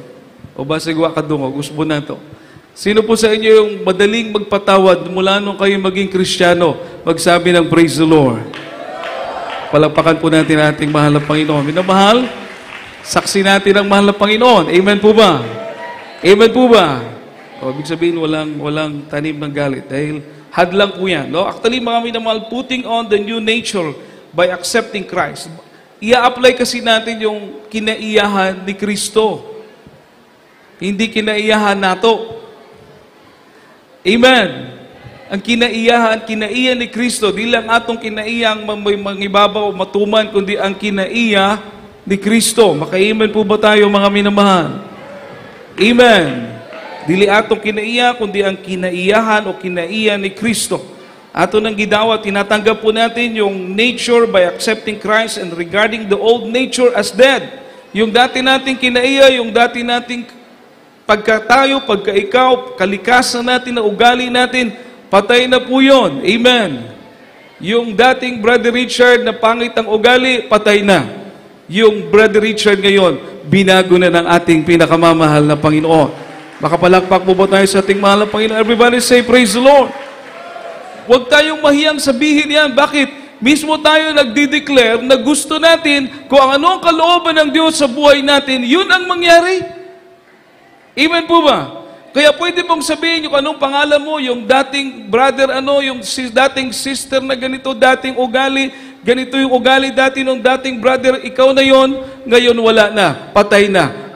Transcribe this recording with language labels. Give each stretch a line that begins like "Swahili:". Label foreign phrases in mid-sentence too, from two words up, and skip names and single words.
Filipino: O ba sigwa kadungo, gusto mo na ito. Sino po sa inyo yung madaling magpatawad mula nung kayo maging Kristiyano, magsabi ng
English: praise the Lord?
Filipino: Palakpakan po natin ating mahal na Panginoon. Minamahal, saksi natin ang mahal na Panginoon. Amen po ba? Amen po ba? O, ibig sabihin, walang tanim ng galit. Dahil hadlang po yan. No? Actually, mga minamahal,
English: putting on the new nature by accepting Christ.
Filipino: Ia-apply kasi natin yung kinaiyahan ni Kristo. Hindi
Cebuano: kinaiyahan nato.
Filipino: Amen.
Cebuano: Ang kinaiya ni Kristo, di lang atong kinaiyang mangibabaw, matuman, kundi ang kinaiya ni Kristo.
Filipino: Maka-amen po ba tayo, mga minamahal? Amen.
Cebuano: Dili atong kinaiya, kundi ang kinaiyahan o kinaiya ni Kristo. Ato nang gidawa,
Filipino: tinatanggap po natin yung
English: nature by accepting Christ and regarding the old nature as dead.
Filipino: Yung dati nating kinaiya, yung dati nating pagkatayo, pagkaikaw, kalikasan natin na ugali natin, patay na po yun. Amen. Yung dating Brother Richard na pangit ang ugali, patay na. Yung Brother Richard ngayon, binago na ng ating pinakamamahal na Panginoon. Makapalakpak po ba tayo sa ating mahal na Panginoon?
English: Everybody say, praise the Lord.
Filipino: Huwag tayong mahiyang sabihin yan. Bakit? Mismo tayo nagdi-declare na gusto natin kung ano ang kalooban ng Diyos sa buhay natin, yun ang mangyari. Amen po ba? Kaya pwede mong sabihin yung anong pangalan mo, yung dating brother, yung dating sister na ganito, dating ugali, ganito yung ugali dati nung dating brother, ikaw na yon, ngayon wala na, patay na.